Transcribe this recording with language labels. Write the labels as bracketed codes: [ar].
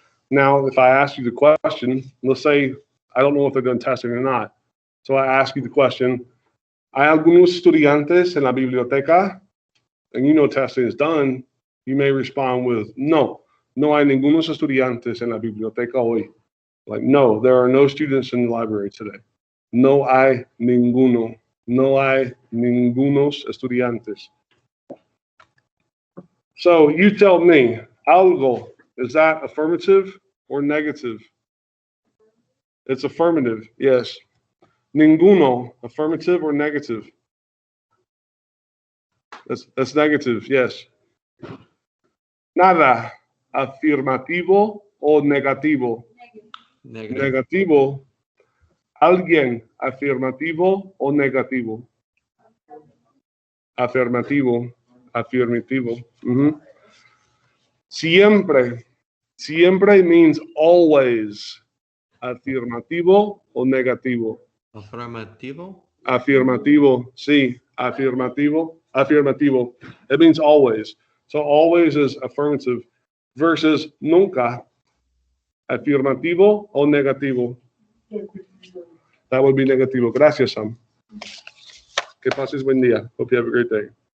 [en] Now, if I ask you the question, let's say I don't know if they're doing testing or not. So I ask you the question, [es] ¿hay algunos estudiantes en la biblioteca? [en] And you know testing is done, you may respond with, [es] no hay ningunos estudiantes en la biblioteca hoy. [en] Like, no, there are no students in the library today. [es] No hay ninguno. No hay ningunos estudiantes. [en] So you tell me, algo, is that affirmative or negative? It's affirmative, yes. Ninguno, affirmative or negative? That's negative, yes. [es] Nada, afirmativo o negativo? Negativo. Alguien, afirmativo o negativo? Afirmativo. Mm-hmm. Siempre [en] means always. [es] Afirmativo o negativo? Afirmativo. Afirmativo, sí, afirmativo. [en] It means always. So always is affirmative versus nunca. [es] Afirmativo o negativo? [en] That would be [es] negativo. Gracias, Sam. Que pases buen día. [en] Hope you have a great day.